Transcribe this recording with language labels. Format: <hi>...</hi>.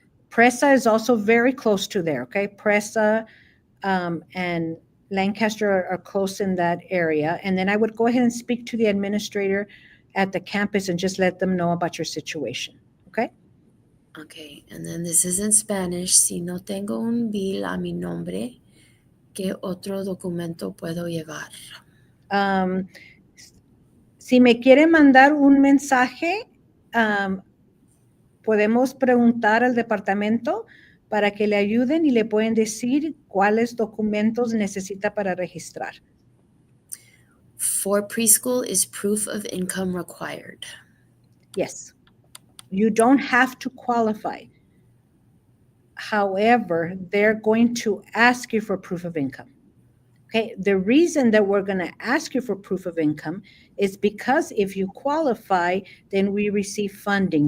<en>Presa is also very close to there. Okay. Presa and Lancaster are close in that area. And then I would go ahead and speak to the administrator at the campus and just let them know about your situation. Okay. Okay, and then this is in Spanish.</en> <es>Si no tengo un bill a mi nombre, ¿qué otro documento puedo llevar? Si me quiere mandar un mensaje, podemos preguntar al departamento para que le ayuden y le pueden decir cuáles documentos necesita para registrar.</es> <en>For preschool, is proof of income required? Yes. You don't have to qualify. However, they're going to ask you for proof of income. Okay, the reason that we're going to ask you for proof of income is because if you qualify, then we receive funding.</en>